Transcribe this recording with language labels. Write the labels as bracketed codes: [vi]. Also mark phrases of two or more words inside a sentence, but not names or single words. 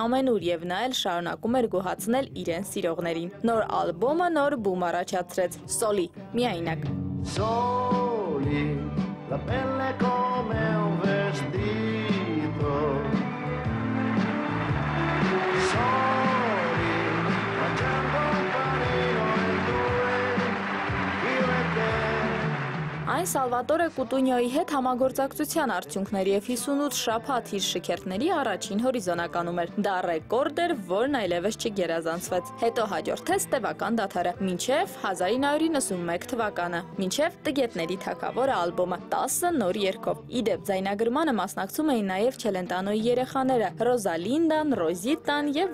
[hy] ամենուր եւ նա էլ շարունակում էր գոհացնել իրեն սիրողներին։ Նոր ալբոմը նոր բում առաջացրեց՝ Սոլի, միայնակ։ [it] Soli, la pelle come un vestito. Soli, mangiando un panino e due, io e te. [hy] Այն Սալվատորե Կուտունյոյի հետ համագործակցության արդյունքներ եւ 58 շաբաթ իր շքերթների առաջին հորիզոնականում էր։ Դա ռեկորդ էր, որն այլևս չգերազանցվեց։ Հետո հաջորդեց տևական դադարը, մինչև 1991 թվականը, մինչև Տգետների թագավորը ալբոմը 10 նոր երգով։ Իդեպ ձայնագրմանը մասնակցում էին նաեւ Չելենտանոյի երեխաները՝ Ռոզալինդան, Ռոզիտան եւ